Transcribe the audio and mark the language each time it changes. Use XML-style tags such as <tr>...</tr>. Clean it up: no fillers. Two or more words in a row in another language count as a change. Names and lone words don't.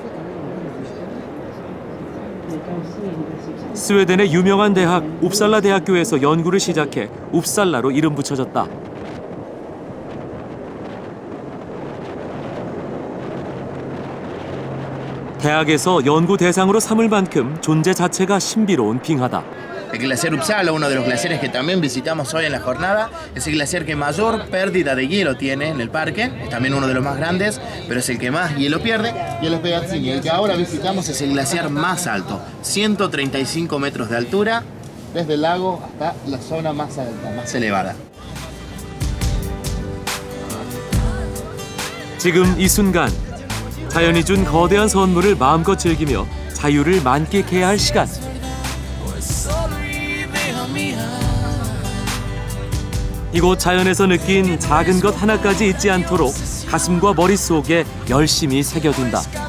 <ko>스웨덴의 유명한 대학 웁살라 대학교에서 연구를 시작해 웁살라로 이름 붙여졌다. 대학에서 연구 대상으로 삼을 만큼 존재 자체가 신비로운 빙하다.</ko> <es>El glaciar Uppsala, uno de los glaciares que también visitamos hoy en la jornada, es el glaciar que mayor pérdida de hielo tiene en el parque, es también uno de los más grandes, pero es el que más hielo pierde, y el Pegazzini, el que ahora visitamos es el glaciar más alto, 135 metros de altura, desde el lago hasta la zona más alta, más elevada.</es> <ko>지금 이 순간 자연이 준 거대한 선물을 마음껏 즐기며 자유를 만끽해야 할 시간. 이곳 자연에서 느낀 작은 것 하나까지 잊지 않도록 가슴과 머릿속에 열심히 새겨둔다.</ko>